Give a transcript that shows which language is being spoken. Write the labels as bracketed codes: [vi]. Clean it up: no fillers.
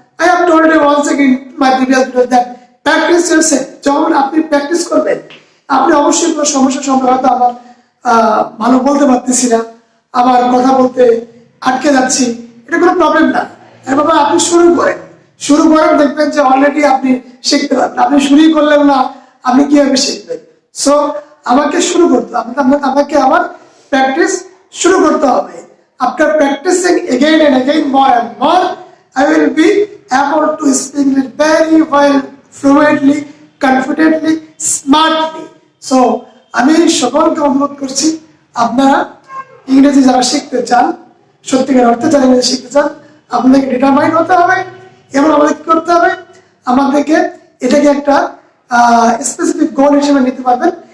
[en] I have told you once again in my previous video that practice yourself. [bn] যখন আপনি practice করবেন, আপনি অবশ্যই কোনো সমস্যার সম্মুখীন হয়তো আমার ভালো বলতে পারতেছি না, আমার কথা বলতে আটকে যাচ্ছি, এটা কোনো প্রবলেম না। বাবা আপনি শুরু করেন, দেখবেন যে অলরেডি আপনি শিখতে পারবেন। আপনি শুরুই করলেন না, আপনি কিভাবে শিখবেন? সো আমাকে শুরু করতে হবে, আমাকে আমার প্র্যাকটিস শুরু করতে হবে। [en] After practising again and again, more and more, I will be able to speak it very well, fluently, confidently, smartly. [bn] So আমি সকলকে অনুরোধ করছি, আপনারা ইংরেজি যারা শিখতে চান, সত্যিকার অর্থে যারা ইংরেজি শিখতে চান, আপনাদেরকে ডিটারমাইন্ড হতে হবে এবং আমাদের কি করতে হবে, আমাদেরকে এটাকে একটা স্পেসিফিক গোল হিসেবে নিতে পারবেন।